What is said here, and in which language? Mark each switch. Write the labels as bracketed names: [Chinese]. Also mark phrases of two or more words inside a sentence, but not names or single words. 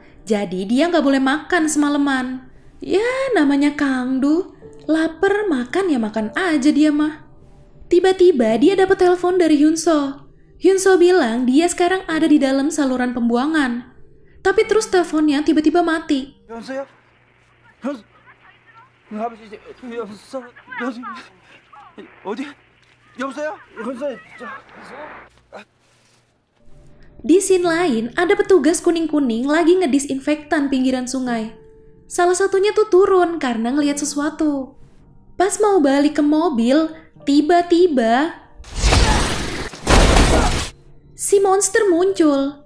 [Indonesian] Jadi dia nggak boleh makan semalaman. Ya, namanya Kangdu. Laper, makan ya makan aja dia mah. Tiba-tiba dia dapat telepon dari Hyunso. Hyunso bilang dia sekarang ada di dalam saluran pembuangan. Tapi terus teleponnya tiba-tiba mati. [Korean] 현서야? 현서. 아버지 현서. 어디? 여보세요? 현서야. [Indonesian] Di scene lain, ada petugas kuning-kuning lagi ngedisinfektan pinggiran sungai. Salah satunya tuh turun karena ngelihat sesuatu. Pas mau balik ke mobil, tiba-tiba si monster muncul.